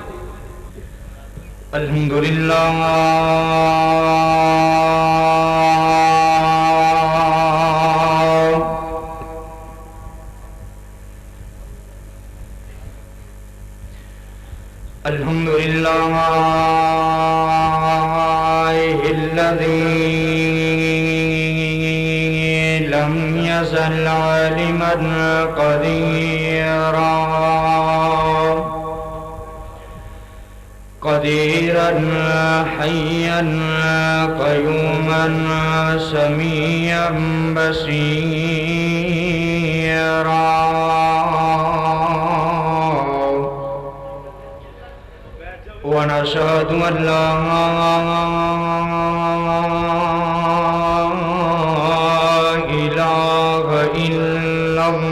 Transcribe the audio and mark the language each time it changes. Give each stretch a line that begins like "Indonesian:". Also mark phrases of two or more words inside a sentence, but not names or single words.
Arabic: الحمدللہ الحمدللہ الذی لم يزل عالما قدیرا حیا قیوما سمیعا بصیرا۔ ونشهد أن لا إله إلا